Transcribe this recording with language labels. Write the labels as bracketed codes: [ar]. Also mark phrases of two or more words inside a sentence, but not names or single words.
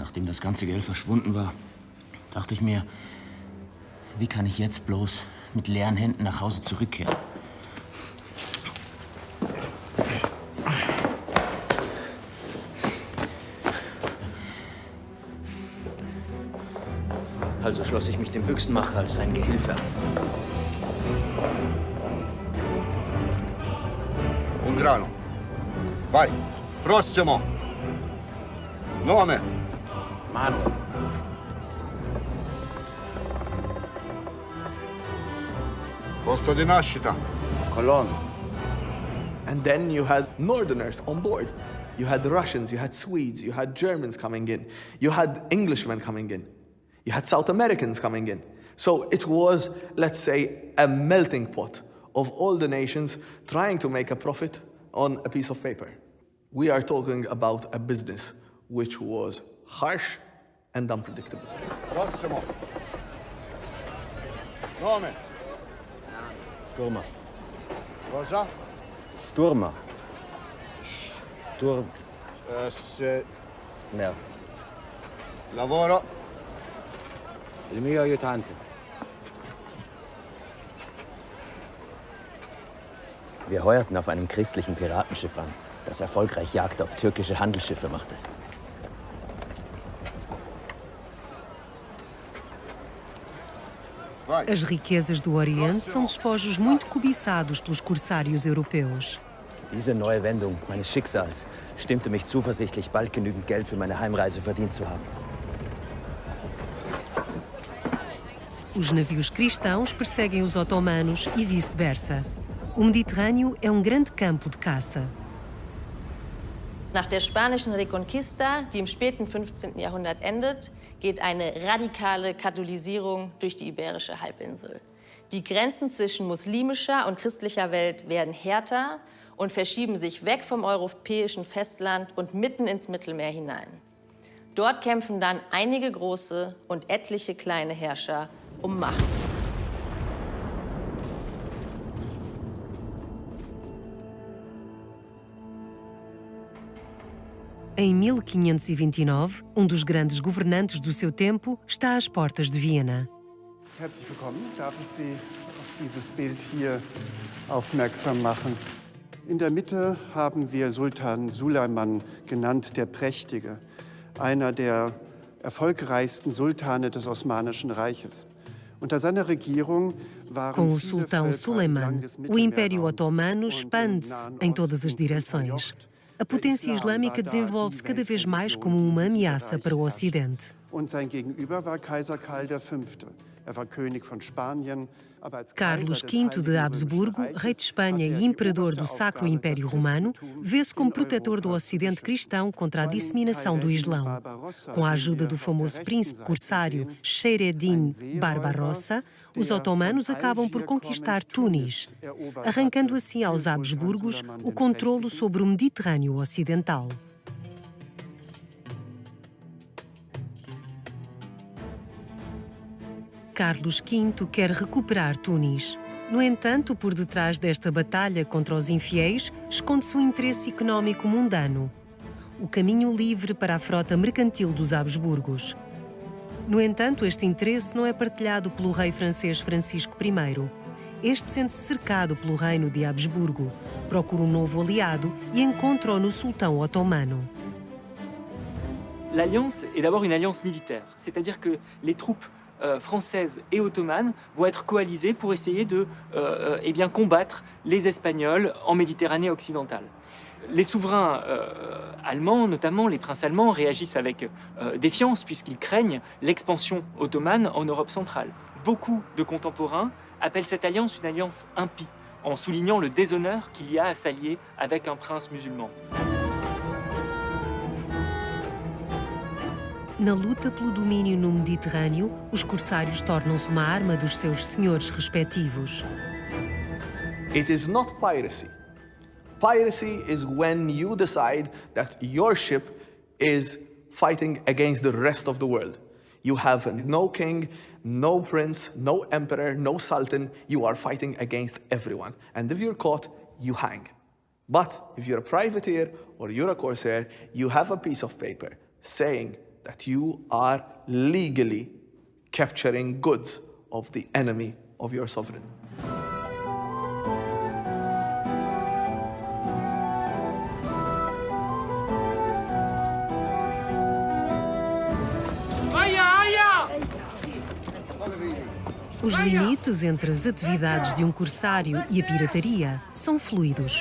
[de] das ganze Geld verschwunden war, dachte ich mir, wie kann ich jetzt bloß mit leeren Händen nach Hause zurückkehren? Also schloss ich mich dem Büchsenmacher als sein Gehilfe an. [it] Un grano. Vai. Prossimo. Nome. Manuel. Posto di nascita. Cologne. [en] And then you had Northerners on board. You had Russians, you had Swedes, you had Germans coming in, you had Englishmen coming in, you had South Americans coming in. So it was, let's say, a melting pot of all the nations trying to make a profit on a piece of paper. We are talking about a business which was harsh and unpredictable. [it] Prossimo. Nome. Sturmer. Cosa? Sturmer. Mer. Lavoro. Il mio aiutante. [de] Wir heuerten auf einem christlichen Piratenschiff an, das erfolgreich Jagd auf türkische Handelsschiffe machte. [it] Vai. [pt] As riquezas do Oriente são despojos muito cobiçados pelos corsários europeus. [de] Diese neue Wendung meines Schicksals stimmte mich zuversichtlich, bald genügend Geld für meine Heimreise verdient zu haben. [pt] Os navios cristãos perseguem os otomanos e vice-versa. O Mediterrâneo é um grande campo de caça. [de] Nach der spanischen Reconquista, die im späten 15. Jahrhundert endet, geht eine radikale Katholisierung durch die iberische Halbinsel. Die Grenzen zwischen muslimischer und christlicher Welt werden härter und verschieben sich weg vom europäischen Festland und mitten ins Mittelmeer hinein. Dort kämpfen dann einige große und etliche kleine Herrscher um Macht. [pt] Em 1529, dos grandes governantes do seu tempo está às portas de Viena. [de] Herzlich willkommen. Darf ich Sie auf dieses Bild hier aufmerksam machen? In der Mitte haben wir Sultan Suleiman genannt, der Prächtige, einer der erfolgreichsten Sultane des Osmanischen Reiches. Unter seiner Regierung waren [pt] Com o [de] viele [pt] sultão [de] Völker [pt] Suleiman, [de] entlang des [pt] o Império [de] Mittelmeerraums [pt] Otomano [de] und im [pt] expande-se [de] Nahen [pt] em todas as [de] Osten [pt] direções. [de] unterjocht. [pt] A potência islâmica desenvolve-se cada vez mais como uma ameaça para o Ocidente. [de] Und sein Gegenüber war Kaiser Karl V. Er war König von Spanien, aber als [pt] Carlos [de] Kaiser des [pt] V de [de] Heiligen [pt] Habsburgo, [de] Römischen [pt] rei de Espanha [de] Reiches, [pt] e imperador do [de] hat er die [pt] Sacro [de] oberste [pt] Império [de] Aufgabe, [pt] Romano, [de] das [pt] vê-se como [de] in [pt] protetor do [de] Europa [pt] Ocidente [de] zu [pt] cristão contra a [de] Vor allem [pt] disseminação do [de] Karl [pt] Islão. [de] Barbarossa, [pt] Com a [de] den [pt] ajuda [de] wir [pt] do [de] auf der [pt] famoso [de] rechten [pt] príncipe [de] Seite [pt] corsário [de] sehen, [pt] Scheireddin [de] ein Seeräuber, [pt] Barbarossa, os [de] der [pt] otomanos [de] von [pt] acabam por [de] Algier [pt] conquistar [de] kommend [pt] Tunis, [de] erobert [pt] arrancando [de] hatte, [pt] assim aos [de] für [pt] Habsburgos [de] Sultan Suleiman [pt] o [de] den [pt] controlo [de] Prächtigen. [pt] sobre o Mediterrâneo Ocidental. Carlos V quer recuperar Tunis. No entanto, por detrás desta batalha contra os infiéis, esconde-se um interesse económico mundano. O caminho livre para a frota mercantil dos Habsburgos. No entanto, este interesse não é partilhado pelo rei francês Francisco I. Este sente-se cercado pelo reino de Habsburgo, procura um novo aliado e encontra-o no sultão otomano. [fr] L'alliance est d'abord une alliance militaire, c'est-à-dire que les troupes françaises et ottomanes vont être coalisées pour essayer de combattre les Espagnols en Méditerranée occidentale. Les souverains allemands, notamment les princes allemands, réagissent avec défiance puisqu'ils craignent l'expansion ottomane en Europe centrale. Beaucoup de contemporains appellent cette alliance une alliance impie, en soulignant le déshonneur qu'il y a à s'allier avec un prince musulman. [pt] Na luta pelo domínio no Mediterrâneo, os corsários tornam-se uma arma dos seus senhores respectivos. [en] It is not piracy. Piracy is when you decide that your ship is fighting against the rest of the world. You have no king, no prince, no emperor, no sultan. You are fighting against everyone. And if you're caught, you hang. But if you're a privateer or you're a corsair, you have a piece of paper saying that you are legally capturing goods of the enemy of your sovereign. [pt] Os limites entre as atividades de um corsário e a pirataria são fluidos.